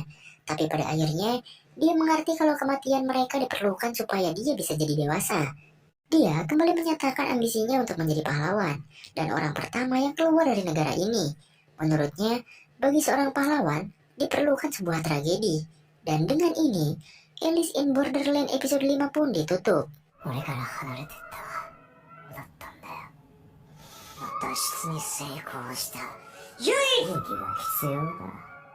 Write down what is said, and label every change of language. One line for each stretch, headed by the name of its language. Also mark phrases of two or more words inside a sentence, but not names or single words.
Indonesian: Tapi pada akhirnya, dia mengerti kalau kematian mereka diperlukan supaya dia bisa jadi dewasa. Dia kembali menyatakan ambisinya untuk menjadi pahlawan dan orang pertama yang keluar dari negara ini. Menurutnya, bagi seorang pahlawan, diperlukan sebuah tragedi. Dan dengan ini, Alice in Borderland episode 5 pun ditutup.
Japanese: 俺から離れてっただったんだよ。脱出に成功した。ユイ！勇気が必要だ。